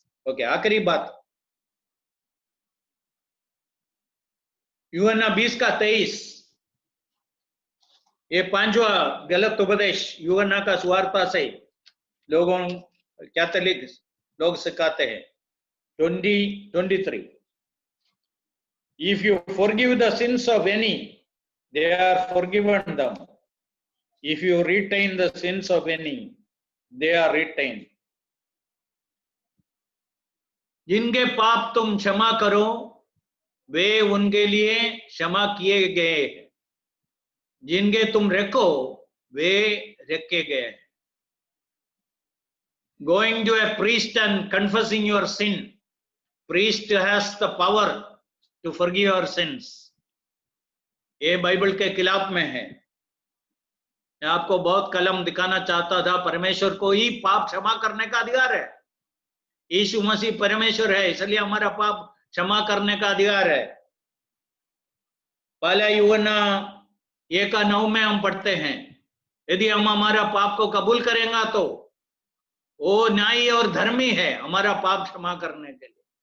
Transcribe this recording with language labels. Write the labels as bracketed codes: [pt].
[hi] Okay, आखिरी बात, यूहन्ना 20:23, ये पांचवा गलत उपदेश यूहन्ना का सुवार्ता से लोगों कैथोलिक लोग सिखाते हैं। [en] 20:23, if you forgive the sins of any, they are forgiven them. If you retain the sins of any, they are retained. [hi] जिनके पाप तुम क्षमा करो, वे उनके लिए क्षमा किए गए हैं। जिनके तुम रखो, वे रखे गए हैं। [en] Going to a priest and confessing your sin, priest has the power to forgive your sins. [hi] ये बाइबल के खिलाफ में है। मैं आपको बहुत कलम दिखाना चाहता था। परमेश्वर को ही पाप क्षमा करने का अधिकार है। यीशु मसीह परमेश्वर है, इसलिए हमारा पाप क्षमा करने का अधिकार है। पहला यूहन्ना 1:9 में हम पढ़ते हैं, यदि हम हमारा पाप को कबूल करेंगे तो वो न्यायी और धर्मी है हमारा पाप क्षमा करने के लिए।